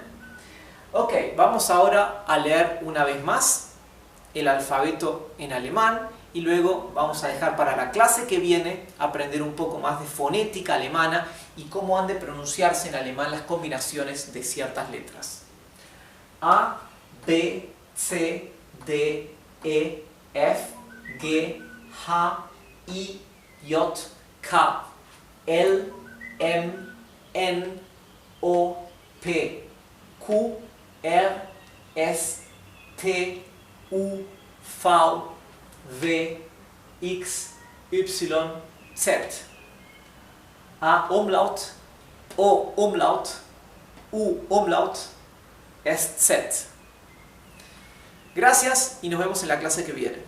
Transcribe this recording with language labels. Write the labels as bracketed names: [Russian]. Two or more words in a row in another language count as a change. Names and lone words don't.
[Spanish] Ok, vamos ahora a leer una vez más el alfabeto en alemán y luego vamos a dejar para la clase que viene aprender un poco más de fonética alemana y cómo han de pronunciarse en alemán las combinaciones de ciertas letras. [German] A, B, C, D, E, F, G, H, I, J, K, L, M, N, O, P, Q, R, S, T, U, V, W, X, Y, Z. A Umlaut, O Umlaut, U Umlaut, S Z. [Spanish] Gracias y nos vemos en la clase que viene.